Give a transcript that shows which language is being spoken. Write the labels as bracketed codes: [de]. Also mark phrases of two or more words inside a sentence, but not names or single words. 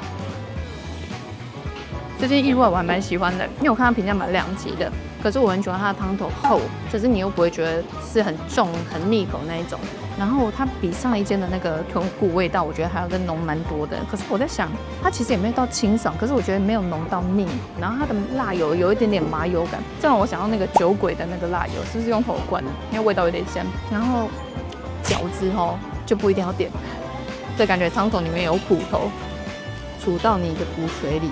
[zh] 這間意外我還蠻喜歡的，因為我看它評價蠻兩極的，可是我很喜歡它的湯頭厚，可是你又不會覺得是很重、很膩口那一種。然後它比上一間的那個豚骨味道，我覺得還要更濃蠻多的。可是我在想，它其實也沒有到清爽，可是我覺得沒有濃到膩。然後它的辣油有一點點麻油感，這讓我想到那個酒鬼的那個辣油，是不是用頭灌的？因為味道有點香。然後餃子哦，就不一定要點，這感覺湯頭裡面有骨頭，煮到你的骨髓裡。